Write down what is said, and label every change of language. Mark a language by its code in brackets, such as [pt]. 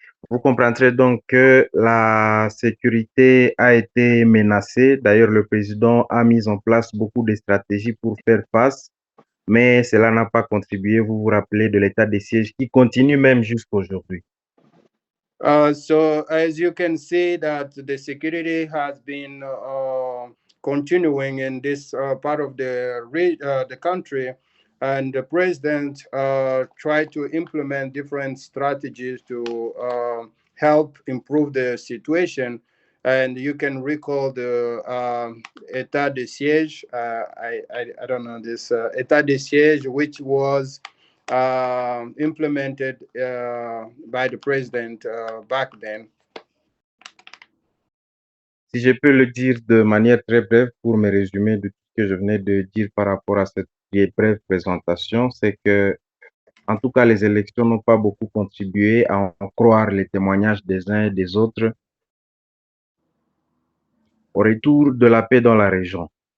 [fr] Vous comprendrez donc que la sécurité a été menacée. D'ailleurs, le président a mis en place beaucoup de stratégies pour faire face, mais cela n'a pas contribué. Vous vous rappelez de l'état de siège qui continue même jusqu'aujourd'hui. [en] So as you can see that the security has been continuing in this part of the country, and the president tried to implement different strategies to help improve the situation. And you can recall the état de siège. I don't know this état de siège, which was implemented by the president back then. [fr] Si je peux le dire de manière très brève pour me résumer de tout ce que je venais de dire par rapport à cette brève présentation, c'est que, en tout cas, les élections n'ont pas beaucoup contribué à en croire les témoignages des uns et des autres au retour de la paix dans la région.